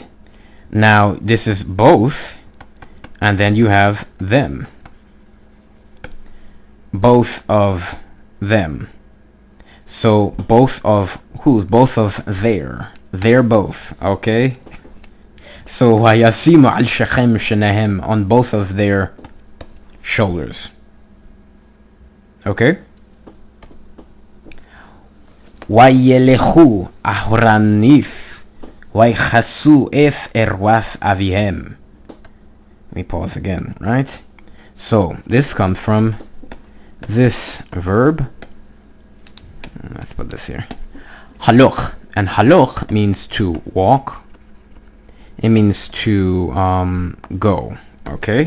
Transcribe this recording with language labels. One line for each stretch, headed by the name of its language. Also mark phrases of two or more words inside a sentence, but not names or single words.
English: Now this is both, and then you have them. Both of them. So both of whose? Both of their. They're both, okay? So
Hebrew: וישימו על שכם שניהם,
English: on both of their shoulders. Okay?
Hebrew: וילכו אחרנית ויכסו את ערות אביהם.
English: Let me pause again, right? So this comes from this verb. Let's put this here. Haloch. And haloch means to walk. It means to go. Okay?